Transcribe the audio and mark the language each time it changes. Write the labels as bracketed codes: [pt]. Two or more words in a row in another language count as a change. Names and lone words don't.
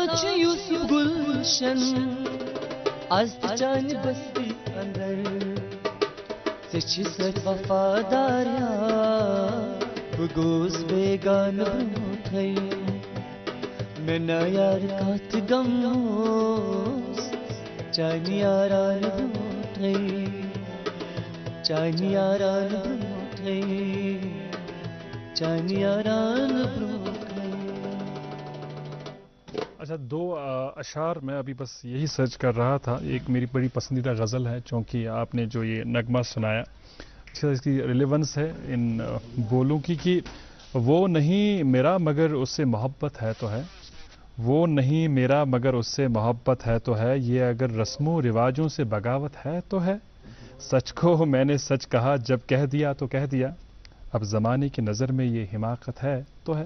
[ks] چھ یوسف گلشن آز تہ چانہ بستی اندر ژےٚ سۭتۍ وفادار یار بہٕ گوس بیگان برونٛٹھٕے مےٚ نہ یار کتھ گموس چانہِ یاران برونٛٹھٕے چانہِ یاران برونٛٹھٕے چانہِ یاران برونٛٹھٕے۔ [ur] اچھا، 2 اشعار میں ابھی بس یہی سرچ کر رہا تھا، ایک میری بڑی پسندیدہ غزل ہے، چونکہ آپ نے جو یہ نغمہ سنایا اس کی ریلیونس ہے ان بولوں کی کہ وہ نہیں میرا مگر اس سے محبت ہے تو ہے، وہ نہیں میرا مگر اس سے محبت ہے تو ہے، یہ اگر رسم و رواجوں سے بغاوت ہے تو ہے، سچ کو میں نے سچ کہا جب کہہ دیا تو کہہ دیا، اب زمانے کی نظر میں یہ حماقت ہے تو ہے۔